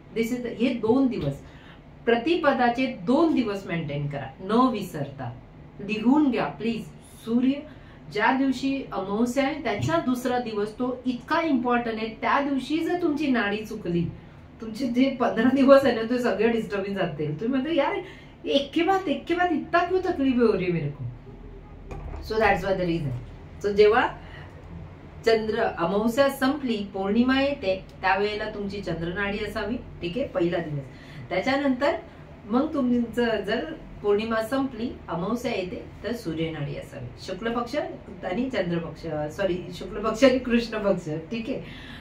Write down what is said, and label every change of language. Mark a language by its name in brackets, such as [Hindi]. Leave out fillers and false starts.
[English] this is [Marathi] हे 2 दिवस, प्रतिपदाचे 2 दिवस मेंटेन करा, न विसरता. लिहून घ्या प्लीज. सूर्य ज्या दिवशी अमावस्या आहे त्याचा दुसरा दिवस तो इतका इम्पॉर्टंट आहे. त्या दिवशी जर तुमची नाडी चुकली, तुमचे जे 15 दिवस आहे ना ते सगळे डिस्टर्बिंग जाते. [Hindi] तुम्ही म्हणतो यार एक के बाद इतना क्यों तकलीफ हो रही है मेरे को. [English] So that's why the reason. [Marathi] So जेव्हा चंद्र अमावस्या संपली, पौर्णिमा येते, त्यावेळेला तुमची चंद्रनाडी असावी, ठीक आहे, पहिला दिवस. त्याच्यानंतर मग तुमचं जर पौर्णिमा संपली, अमावस्या येते, तर सूर्यनाडी असावी. शुक्ल पक्ष आणि चंद्र पक्ष, सॉरी शुक्ल पक्ष आणि कृष्ण पक्ष, ठीक आहे.